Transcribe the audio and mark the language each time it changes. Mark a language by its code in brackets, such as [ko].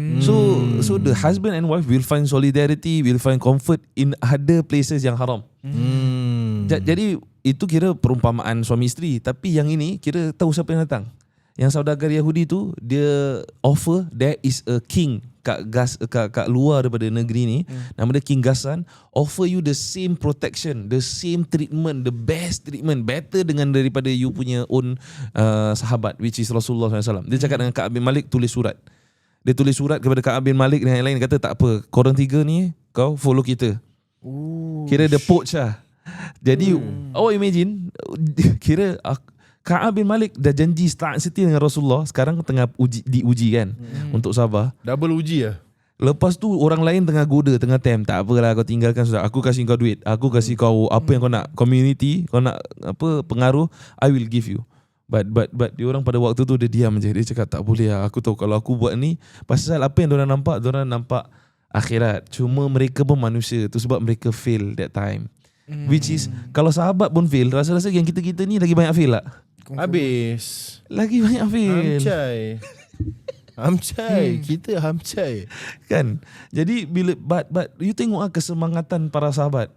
[en] So the husband and wife will find solidarity, will find comfort in other places [ms] yang haram. Jadi itu kira perumpamaan suami isteri. Tapi yang ini kira tahu siapa yang datang. Yang saudagar Yahudi tu, dia [en] offer there is a king [ms] kat luar daripada negeri ni, nama dia [en] King Ghassan, offer you the same protection, the same treatment, the best treatment, better dengan daripada you punya own sahabat, which is Rasulullah SAW. [ms] Dia cakap dengan Ka'ab bin Malik, tulis surat. Dia tulis surat kepada Ka'ab bin Malik dan yang lain, kata tak apa, korang 3 ni kau follow kita. Kira the poach lah. Jadi imagine, kira Ka'ab bin Malik dah janji start setia dengan Rasulullah, sekarang tengah diuji kan untuk sabar. Double uji lah. Lepas tu orang lain tengah goda, tengah tempt, tak apalah kau tinggalkan sudah. Aku kasih kau duit, aku kasih kau apa yang kau nak, community, kau nak apa pengaruh, [en] I will give you. [ms] But dia orang pada waktu tu dia diam je. Dia cakap tak boleh lah. Aku tahu kalau aku buat ni, pasal apa yang diorang nampak akhirat. Cuma mereka pun manusia. Tu sebab mereka fail [en] that time. [ms] Which is kalau sahabat pun fail, rasa-rasa yang kita ni lagi banyak fail lah. Habis. Lagi banyak fail. Hamcai. Kita hamcai. Kan. Jadi bila but you tengok kesemangatan para sahabat.